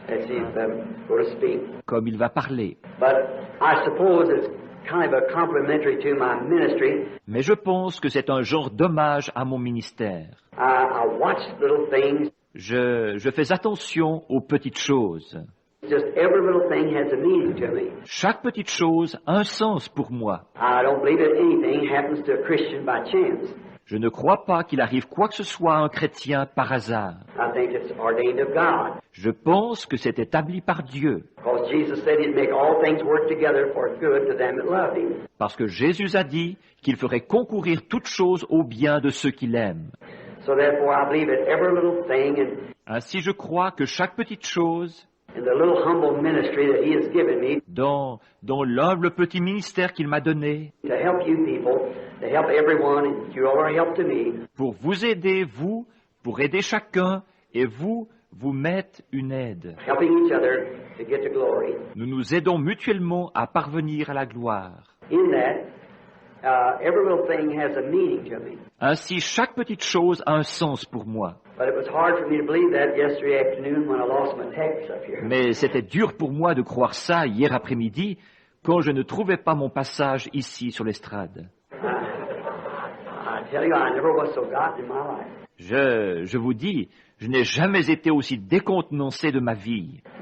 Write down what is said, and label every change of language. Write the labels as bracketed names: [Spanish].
[English] As he's going to speak. [French] comme il va parler. [English] But I suppose it's kind of a complimentary to my ministry. [French] Mais je pense que c'est un genre d'hommage à mon ministère. [English] I watch little things. [French] Je fais attention aux petites choses. [English] Just every little thing has a meaning to me. [French] Chaque petite chose a un sens pour moi. [English] I don't believe that anything happens to a Christian by chance. [French] Je ne crois pas qu'il arrive quoi que ce soit à un chrétien par hasard. [English] I think it's ordained of God. [French] Je pense que c'est établi par Dieu. [English] Because Jesus said he'd make all things work together for good to them that love him. [French] Parce que Jésus a dit qu'il ferait concourir toutes choses au bien de ceux qui l'aiment. [English] So therefore I believe that every little thing and [French] Ainsi je crois que chaque petite chose, [English] in the little humble ministry that he has given me [French] dans l'humble petit ministère qu'il m'a donné, [English] to help you people, to help everyone, and you are a help to me. [French] pour vous aider, vous, pour aider chacun, et vous mettre une aide. [English] Helping each other to get to glory. [French] Nous nous aidons mutuellement à parvenir à la gloire. [English] In that, Every little thing has a meaning to me. [French] Ainsi, chaque petite chose a un sens pour moi. [English] But it was hard for me to believe that yesterday afternoon when I lost my text up here. [French] Mais c'était dur pour moi de croire ça hier après-midi quand je ne trouvais pas mon passage ici sur l'estrade. [English] I tell you, I never was so gotten in my life. [French] Je vous dis, je n'ai jamais été aussi décontenancé de ma vie.